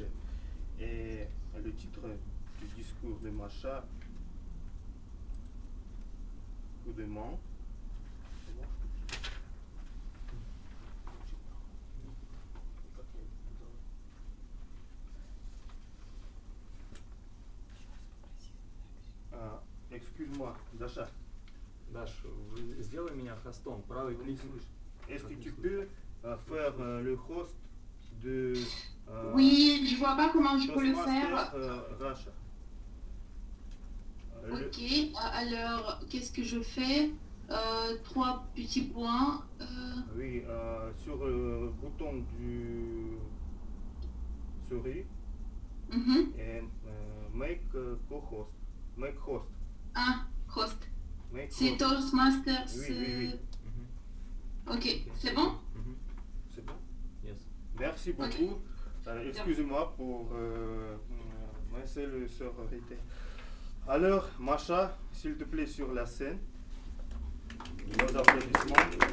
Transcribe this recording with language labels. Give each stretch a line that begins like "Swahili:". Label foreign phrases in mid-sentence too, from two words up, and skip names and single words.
French: Et le titre du discours de Masha, coup de main. Excuse-moi, Dasha.
Russian: Даш, сделай меня хостом, правый клик.
French: Est-ce que tu peux faire le host de... Oui, je vois pas comment je peux le faire. Russia. Ok, alors qu'est-ce que je fais? 3 petits points. Oui, sur le bouton du souris et
English: make co-host. Make host.
French: Ah, host. Make C'est host. Toastmasters. Oui. Ok, c'est bon? C'est bon? Yes. Merci beaucoup. Excusez-moi pour c'est le sororité. Alors, Masha, s'il te plaît, sur la scène. Nos applaudissements.